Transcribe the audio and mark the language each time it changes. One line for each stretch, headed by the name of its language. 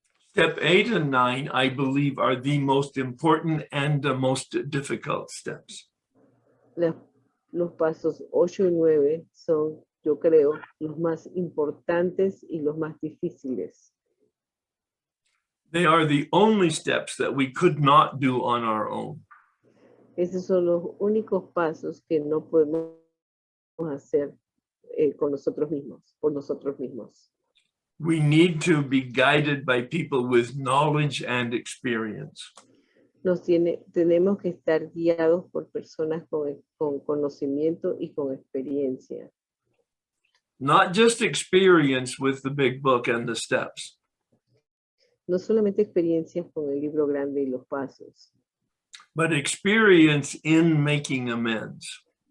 English: Step 8 and 9, I believe, are the most important and the most difficult steps.
Spanish: Los pasos 8 y 9 son, yo creo, los más importantes y los más difíciles.
English: They are the only steps that we could not do on our own.
Spanish: Esos son los únicos pasos que no podemos hacer con nosotros mismos, por nosotros mismos.
English: We need to be guided by people with knowledge and experience.
Spanish: Tenemos que estar guiados por personas con conocimiento y con experiencia.
English: Not just experience with the big book and the steps,
Spanish: No solamente experiencias con el libro grande y los pasos,
English: but experience in making amends.